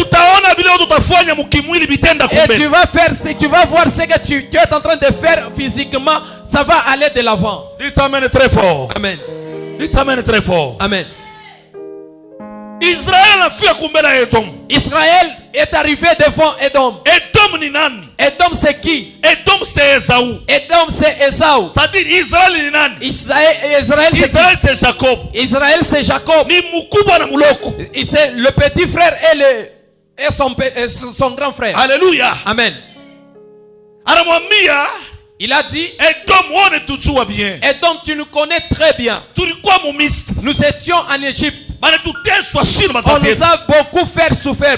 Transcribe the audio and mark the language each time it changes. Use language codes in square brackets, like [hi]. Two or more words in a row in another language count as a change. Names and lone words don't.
[fr] Et tu vas voir ce que tu es en train de faire physiquement. Ça va aller de l'avant. Dites amen très fort. Amen. Dites amen très fort. Amen. Israël est arrivé devant Edom. [sw] Edom ni nani? [fr] Edom c'est qui? Edom c'est Esaú. Edom c'est Esaú. [sw] C'est-à-dire Israël ni nani? [fr] Israël c'est Jacob. Israël c'est Jacob. [sw] Ni mukubwa na muloko. [fr] C'est le petit frère et son grand frère. Alléluia. Amen. [sw] Anamwambia, [fr] il a dit, Edom, tu nous connais très bien. Nous étions en Égypte. On nous a beaucoup fait souffrir.